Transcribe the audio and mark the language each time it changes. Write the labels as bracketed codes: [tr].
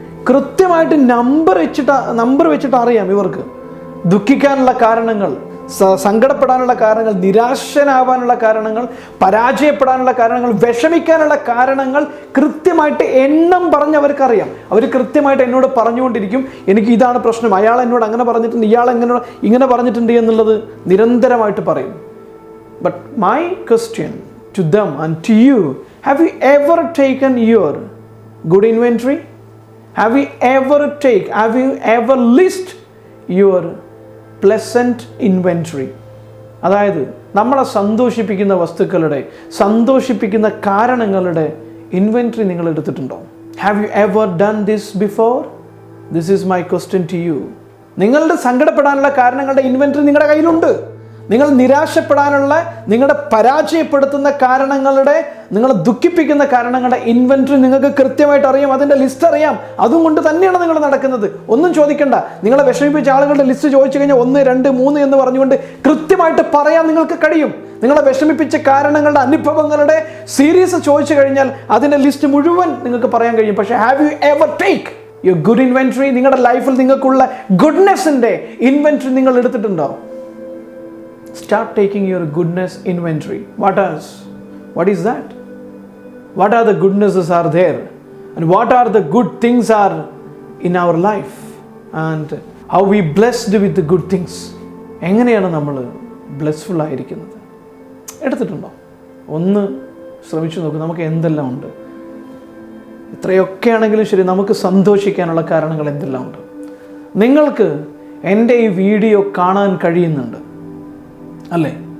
[ml] കൃത്യമായിട്ട് നമ്പർ വെച്ചിട്ട് അറിയാം ഇവർക്ക് ദുഃഖിക്കാനുള്ള കാരണങ്ങൾ, സങ്കടപ്പെടാനുള്ള കാരണങ്ങൾ, നിരാശനാവാനുള്ള കാരണങ്ങൾ, പരാജയപ്പെടാനുള്ള കാരണങ്ങൾ, വിഷമിക്കാനുള്ള കാരണങ്ങൾ കൃത്യമായിട്ട് എണ്ണം പറഞ്ഞ് അവർക്കറിയാം. അവർ കൃത്യമായിട്ട് എന്നോട് പറഞ്ഞുകൊണ്ടിരിക്കും, എനിക്ക് ഇതാണ് പ്രശ്നം, അയാൾ എന്നോട് അങ്ങനെ പറഞ്ഞിട്ടുണ്ട്, ഇയാൾ ഇങ്ങനെ പറഞ്ഞിട്ടുണ്ട് എന്നുള്ളത് നിരന്തരമായിട്ട് പറയും. [en] But my question to them and to you, have you ever taken your good inventory? Have you ever list your pleasant inventory? [ml] അതായത് നമ്മളെ സന്തോഷിപ്പിക്കുന്ന വസ്തുക്കളുടെ, സന്തോഷിപ്പിക്കുന്ന കാരണങ്ങളുടെ ഇൻവെൻട്രി നിങ്ങൾ എടുത്തിട്ടുണ്ടോ? [en] Have you ever done this before? This is my question to you. [ml] നിങ്ങളുടെ സങ്കടപ്പെടാനുള്ള കാരണങ്ങളുടെ inventory നിങ്ങളുടെ കയ്യിലുണ്ട്. നിങ്ങൾ നിരാശപ്പെടാനുള്ള, നിങ്ങളുടെ പരാജയപ്പെടുത്തുന്ന കാരണങ്ങളുടെ, നിങ്ങളെ ദുഃഖിപ്പിക്കുന്ന കാരണങ്ങളുടെ ഇൻവെൻട്രി നിങ്ങൾക്ക് കൃത്യമായിട്ട് അറിയാം, അതിൻ്റെ ലിസ്റ്റ് അറിയാം. അതുകൊണ്ട് തന്നെയാണ് നിങ്ങൾ നടക്കുന്നത്. ഒന്നും ചോദിക്കണ്ട. നിങ്ങളെ വിഷമിപ്പിച്ച ആളുകളുടെ ലിസ്റ്റ് ചോദിച്ചു കഴിഞ്ഞാൽ 1, 2, 3 എന്ന് പറഞ്ഞുകൊണ്ട് കൃത്യമായിട്ട് പറയാൻ നിങ്ങൾക്ക് കഴിയും. നിങ്ങളെ വിഷമിപ്പിച്ച കാരണങ്ങളുടെ, അനുഭവങ്ങളുടെ സീരീസ് ചോദിച്ചു കഴിഞ്ഞാൽ അതിൻ്റെ ലിസ്റ്റ് മുഴുവൻ നിങ്ങൾക്ക് പറയാൻ കഴിയും. പക്ഷേ [en] Have you ever take your good inventory? [ml] നിങ്ങളുടെ ലൈഫിൽ നിങ്ങൾക്കുള്ള ഗുഡ്നെസ്സിൻ്റെ ഇൻവെൻട്രി നിങ്ങൾ എടുത്തിട്ടുണ്ടോ? [en] Start taking your goodness inventory. What is that? What are the goodnesses are there? And what are the good things are in our life? And how we blessed with the good things? [ml] എങ്ങനെയാണ് നമ്മൾ ബ്ലെസ്ഫുൾ ആയിരിക്കുന്നത്? എടുത്തിട്ടുണ്ടോ? ഒന്ന് ശ്രമിച്ചു നോക്ക്. നമുക്ക് എന്തെല്ലാം ഉണ്ട്? എത്രയൊക്കെ ആണെങ്കിലും ശരി, നമുക്ക് സന്തോഷിക്കാനുള്ള കാരണങ്ങൾ എന്തെല്ലാം ഉണ്ട്? നിങ്ങൾക്ക് എൻ്റെ ഈ വീഡിയോ കാണാൻ കഴിയുന്നുണ്ട് അല്ലേ?